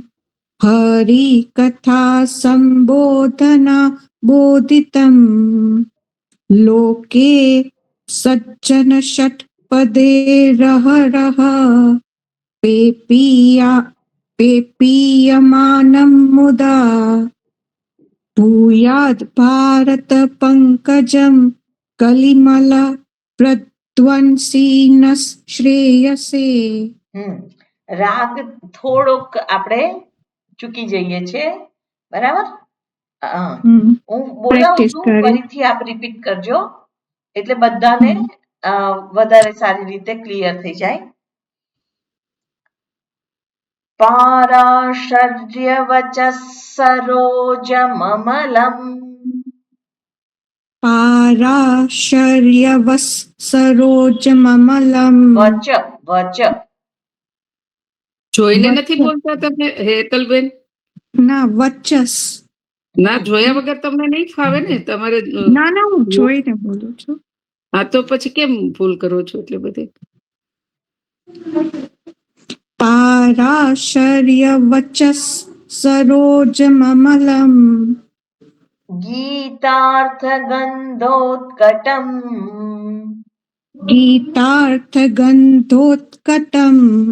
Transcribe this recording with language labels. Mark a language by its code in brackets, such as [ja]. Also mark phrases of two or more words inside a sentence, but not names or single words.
[sa] हरिकथा सम्बोधना बोधितम् लोके सज्जन षट्पदेरहरः पेपीयमानं मुदा भूयाद् भारत पंकजं कलिमल प्रध्वंसी न श्रेयसे. [gu] રાગ થોડોક આપણે ચૂકી જઈએ છે, બરાબર? હું બોલાવું Practice છું, કરી. ફરીથી આપ રિપીટ કરજો એટલે બધાને વધારે સારી રીતે ક્લિયર થઈ જાય. [sa] पाराशर्यवचः सरोजममलम् पाराशर्यवः सरोजममलम् वच वच [gu] જોઈને નથી બોલતા તમે હેતલબેન? ના વચસ. ના, જોયા વગર તમને નહીં ફાવે ને તમારે. ના ના હું જોઈને બોલું છું. હા, તો પછી કેમ ભૂલ કરો છો એટલે બધે? [sa] पाराशर्यवचः सरोजममलम् ગીતાર્થગંધોત્કટम् गीतार्थगन्धोत्कटम्